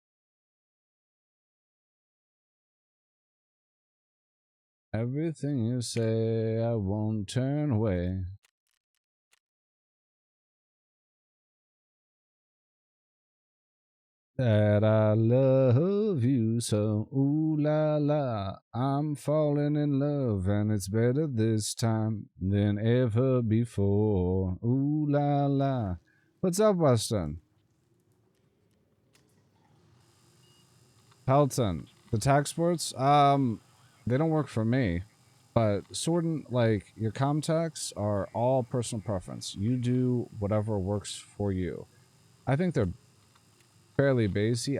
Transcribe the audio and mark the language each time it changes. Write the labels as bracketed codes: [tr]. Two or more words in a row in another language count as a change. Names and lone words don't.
[en] Everything you say, I won't turn away. That I love you so, ooh la la, I'm falling in love and it's better this time than ever before, ooh la la. What's up, Weston? Pelton. The tax sports, they don't work for me. But sorting, like, your contacts are all personal preference. You do whatever works for you. I think they're fairly basic.